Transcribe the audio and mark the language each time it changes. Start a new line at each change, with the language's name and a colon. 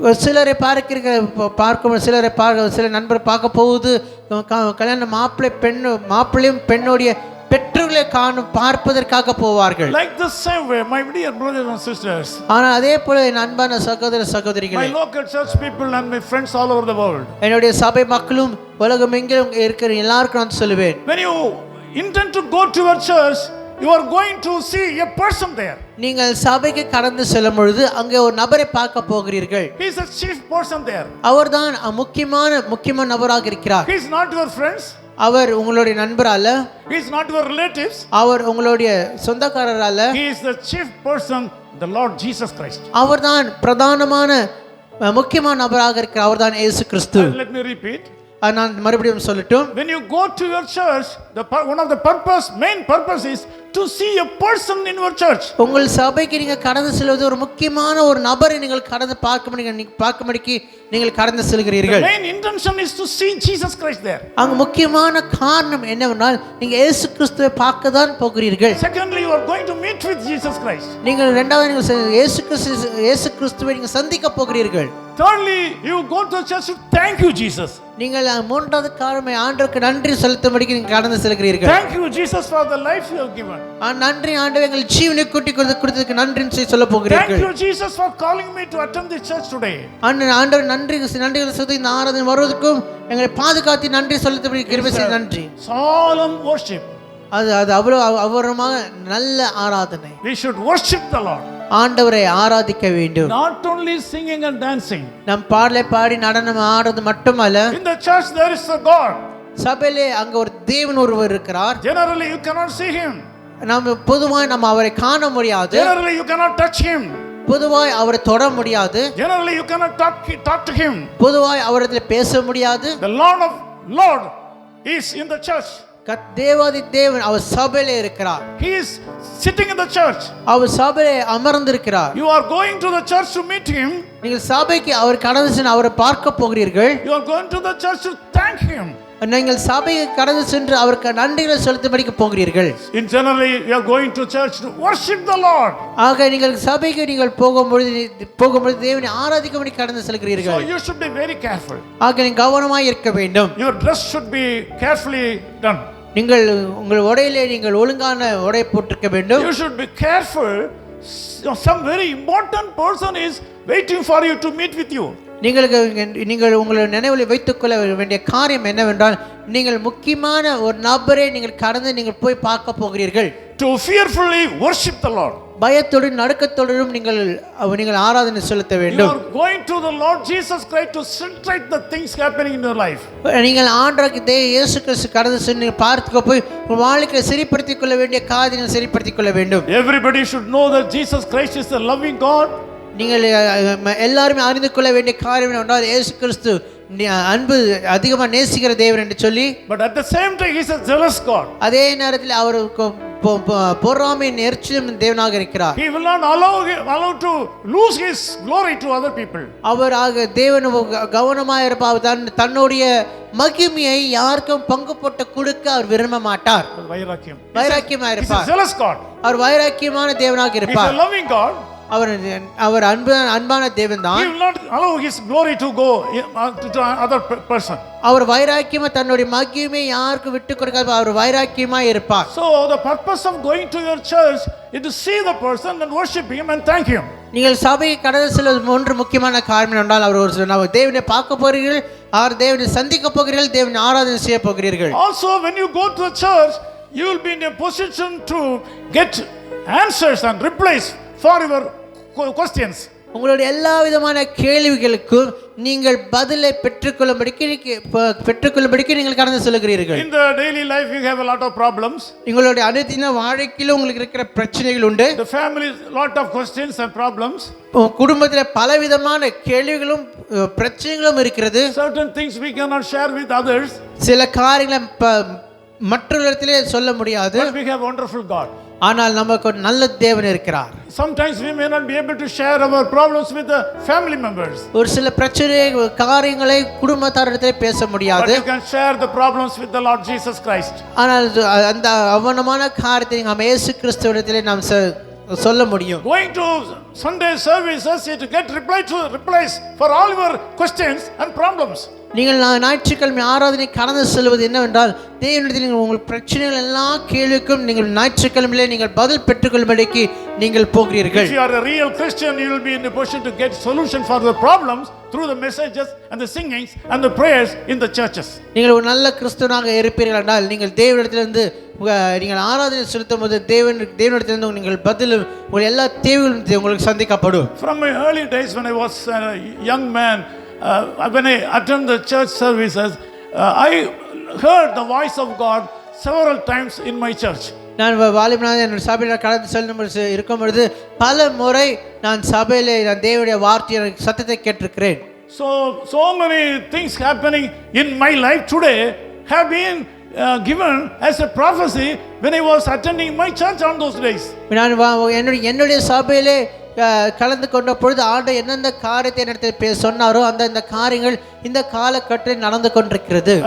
Tamil: சிலரை பார்க்கும் சில நண்பர் பார்க்க போகுது கல்யாண மாப்பிள்ளையும் பெண்ணுடைய பெற்றோர்களை பார்ப்பதற்காக போவார்கள்.
English: Like the same way, my dear brothers and sisters,
Tamil: ஆனால் அதே போல என் அன்பான சகோதர சகோதரிகளே,
English: my local church people and my friends all over the world,
Tamil: என்னுடைய சபை மக்களும் உலகம் எங்கிலும் இருக்கிற எல்லாருக்கும் நான் சொல்லுவேன்,
English: when you intend to go to your church, you are going to see a person there.
Tamil: நீங்கள் சபைக்கு கடந்து செல்லும் பொழுது அங்கே ஒரு நபரை பார்க்க போகிறீர்கள்.
English: He is a chief person there.
Tamil: அவர்தான் முக்கியமான நபராக இருக்கிறார்.
English: He is not your friends.
Tamil: அவர் உங்களுடைய நண்பர் அல்ல.
English: He is not your relatives.
Tamil: அவர் உங்களுடைய சொந்தக்காரர் அல்ல.
English: He is the chief person, the Lord Jesus Christ.
Tamil: அவர்தான் பிரதானமான முக்கியமான நபராக இருக்கிறார். அவர்தான் இயேசு கிறிஸ்து.
English: Let me repeat.
Tamil: நான் மறுபடியும் சொல்லட்டும்.
English: When you go to your church, one of the main purpose is to see a person in your church.
Tamil: உங்கள் சபைக்கு நீங்க கடந்து செல்வது ஒரு முக்கியமான ஒரு நபரை நீங்கள் கடந்து பார்க்கும்படிக்கு நீங்கள் கடந்து செல்கிறீர்கள்.
English: The main intention is to see Jesus Christ there.
Tamil: அங்க முக்கியமான காரணம் என்னவென்றால் நீங்க இயேசு கிறிஸ்துவை பார்க்க தான் போகிறீர்கள்.
English: Secondly, you are going to meet with Jesus Christ.
Tamil: நீங்கள் இரண்டாவது நீங்கள் இயேசு கிறிஸ்துவை நீங்க சந்திக்க போகிறீர்கள்.
English: Thirdly, you go to the church to thank you Jesus.
Tamil: நீங்கள் மூன்றாவது காரணம் ஆண்டவருக்கு நன்றி செலுத்தும்படிக்கு நீங்கள் கடந்து செல்கிறீர்கள்.
English: Thank you Jesus for the life you have given.
Tamil: நன்றி ஆண்டவரே எங்கள் ஜீவனை கூட்டி கொடுத்ததுக்கு நன்றி சொல்ல போகிறீர்கள்.
English: Thank you Jesus for calling me to attend this church today.
Tamil: ஆண்டவர் நன்றிகள் செலுத்தி இந்த ஆராதனை வருவதற்கும் எங்களை பாதுகாத்து நன்றி செலுத்தும்படி கிருபை செய்து நன்றி.
English: Solemn worship.
Tamil: அது அவ்வளவு அபூர்வமாக நல்ல ஆராதனை.
English: We should worship the Lord.
Tamil: ஆண்டவரை ஆராதிக்க வேண்டும்.
English: Not only singing and dancing.
Tamil: நம் பாடலை பாடி நடனம் ஆடுறது மட்டுமல்ல.
English: In the church there is a God.
Tamil: சபையிலே அங்க ஒரு தேவன் ஒருவர் இருக்கிறார்.
English: Generally you cannot see him.
Tamil: பொதுவாய் நம்ம அவரை காண முடியாது.
English: Generally you cannot touch him.
Tamil: பொதுவாய் அவரை தொட முடியாது.
English: Generally you cannot talk to him.
Tamil: பொதுவாய் அவரிடத்தில் பேச முடியாது.
English: The Lord is in the church.
Tamil: தேவாதி தேவன் அவர் சபையிலே இருக்கிறார்.
English: He is sitting in the church.
Tamil: அவர் சபையிலே அமர்ந்திருக்கிறார்.
English: You are going to the church to meet him.
Tamil: நீங்கள் சபைக்கு அவர் கடந்து சென்று அவரை பார்க்க போகிறீர்கள்.
English: You are going to the church to thank him.
Tamil: நீங்கள் சபைக்கு கடந்து சென்று அவருக்கு நன்றிகளை செலுத்தும்படிக்கு போகிறீர்கள்.
English: In generally you are going to church to worship the Lord.
Tamil: ஆக நீங்கள் சபைக்கு நீங்கள் போகும்பொழுது தேவனை ஆராதிக்கும்படி கடந்து செல்கிறீர்கள்.
English: So you should be very careful.
Tamil: ஆக நீங்கள் கவனமாய் இருக்க வேண்டும்.
English: Your dress should be carefully done.
Tamil: நீங்கள் உங்கள் உடையிலே நீங்கள் ஒழுங்கான உடை போட்டிருக்க வேண்டும்.
English: You should be careful. Some very important person is waiting for you to meet with you.
Tamil: நீங்கள் உங்களை நினைவில் வைத்துக் கொள்ள வேண்டிய காரியம் என்னவென்றால் நீங்கள் முக்கியமான ஒரு நபரை நீங்கள் கடந்து நீங்கள் போய் பார்க்க போகிறீர்கள்.
English: To fearfully worship the Lord.
Tamil: பயத்தோடும் நடுக்கத்தோடும் நீங்கள் ஆராதனை செலுத்த
English: You
Tamil: வேண்டும்.
English: are going to the Lord Jesus Christ to centrate the things happening in your life.
Tamil: நீங்கள் ஆண்டவருக்கு இயேசு கிறிஸ்து கடந்து சென்று நீங்கள் பார்த்துக்க போய் உங்கள் வாழ்க்கையை சரிப்படுத்திக் கொள்ள வேண்டிய காரியங்களை சரிப்படுத்திக் கொள்ள வேண்டும்.
English: Everybody should know that Jesus Christ is a loving God.
Tamil: நீங்கள் எல்லாருமே அறிந்து கொள்ள வேண்டிய காரியம் என்னவென்றால் இயேசு கிறிஸ்து அன்பு அதிகமாக நேசிக்கிற தேவன் என்று சொல்லி,
English: But at the same time, He is a jealous God.
Tamil: அதே நேரத்தில் அவர் பொறாமை நெரிச்சலும் தேவனாக இருக்கிறார்.
English: He will not allow to lose His glory to other people.
Tamil: அவராக தேவன் கவனமாக இருப்பார். தன்னுடைய மகிமையை யாருக்கும் பங்கு போட்டு கொடுக்க அவர் விரும்ப மாட்டார். வைராக்கியமாக
English: He is a
Tamil: இருப்பார்.
English: jealous God.
Tamil: அவர் வைராக்கியமான தேவனாக
English: He is
Tamil: இருப்பார்.
English: a loving God.
Tamil: அவர் அன்பான தேவன் தான்.
English: He will not allow His glory to go to other person.
Tamil: அவர் வைராக்கியமா தன்னுடைய மகிமையை யாருக்கு விட்டு கொடுக்காத அவர் வைராக்கியமா இருப்பார்.
English: So the purpose of going to your church is to see the person and worship him and thank him.
Tamil: நீங்கள் சபையை கடந்து செல்வது ஒன்று முக்கியமான காரணம் என்றால் அவர் ஒரு தேவனை பார்க்க போகிறீர்கள், அவர் தேவனை சந்திக்க போகிறீர்கள், தேவனை ஆராதனை செய்ய போகிறீர்கள்.
English: Also when you go to a church, you will be in a position to get answers and replies for your questions.
Tamil: உங்களுடைய எல்லா விதமான கேள்விகளுக்கும் நீங்கள் பதிலை பெற்றுக்கொள்ளும்படிக்கு நீங்கள் கடந்து செல்கிறீர்கள்.
English: In the daily life you have a lot of problems.
Tamil: உங்களுடைய அனுதின வாழ்க்கையில உங்களுக்கு இருக்கிற பிரச்சனைகள் உண்டு.
English: The family lot of questions and problems.
Tamil: குடும்பத்தில் பலவிதமான கேள்விகளும் பிரச்சனைகளும் இருக்கிறது.
English: Certain things we cannot share with others.
Tamil: சில காரியங்களை மற்றவர்களிடத்திலே சொல்ல முடியாது.
English: But we have wonderful God.
Tamil: ஆனால் நமக்கு ஒரு நல்ல தேவன் இருக்கிறார்.
English: Sometimes we may not be able to share our problems with the family members.
Tamil: ஒரு சில காரியங்களை குடும்பத்தாரிடத்திலே பேச முடியாது.
English: But you can share the problems with the Lord Jesus Christ.
Tamil: ஆனால் அந்த அவனமான காரியத்தை நாம் இயேசு கிறிஸ்துவிடத்திலே நாம் சொல்ல முடியும்.
English: Going to Sunday services is to get replies for all your questions and problems.
Tamil: நீங்கள் ஞாயிற்றுக்கிழமை ஆராதனை கடந்து செல்வது என்னவென்றால் தேவனிடத்தில் நீங்கள் உங்கள் பிரச்சனைகள் எல்லா கேள்விக்கும் நீங்கள் ஞாயிற்றுக்கிழமையிலே நீங்கள் பதில் பெற்றுக்கொள்ளும்படிக்கு நீங்கள் போகிறீர்கள்.
English: If you are a real Christian, you will be in a position to get solution for the problems through the messages and the singings and the prayers in the churches.
Tamil: நீங்கள் ஒரு நல்ல கிறிஸ்தவனாக இருப்பீர்கள் என்றால் நீங்கள் தேவனிடத்திலிருந்து நீங்கள் ஆராதனை செலுத்தும் போது தேவனிடத்திலிருந்து நீங்கள் பதில் உங்கள் எல்லா தேவைகளும் உங்களுக்கு சந்திக்கப்படும்.
English: From my early days when I was a young man, when I attended the church services, I heard the voice of God several times in my church.
Tamil: நான் வாலிபனாக என்னோட சபையில் கடந்து செல்லும் இருக்கும் பொழுது பல முறை நான் சபையில் நான் தேவனுடைய வார்த்தையை சத்தத்தை கேட்டிருக்கிறேன்.
English: So many things happening in my life today have been given as a prophecy when I was attending my church on those days.
Tamil: நான் என்னுடைய சபையிலே கலந்து கொண்ட பொழுது ஆண்டு எந்தெந்த காரியத்தை என்னிடத்தில் சொன்னாரோ அந்த காரியங்கள் இந்த காலகட்டத்தில் நடந்து கொண்டிருக்கிறது.